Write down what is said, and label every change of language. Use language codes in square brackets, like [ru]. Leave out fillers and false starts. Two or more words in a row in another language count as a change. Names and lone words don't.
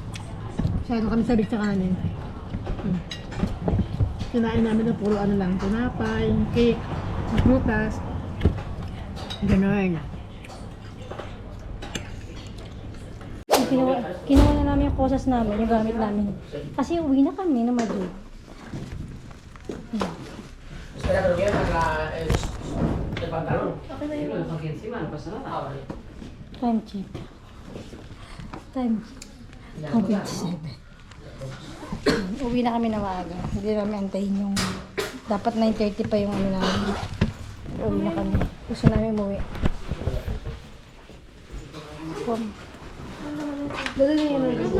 [tl] Masyado kami sabik sa kanin. Kinain namin ng puro ano lang, tinapay, cake, prutas. Ganun. Kinuha na namin yung kosas namin, yung gamit namin. Kasi uwi na kami na Madrid. [es] Espera, pero voy a sacar el pantalón. Sí, lo dejo aquí encima, no pasa nada. [en] Time check. Time. [tl] 7. Uwi na kami na maaga. Hindi namin antayin yung... Dapat 9:30 pa yung ano namin. Uwi na kami. Gusto namin umuwi. Dadali niya ng ganyan.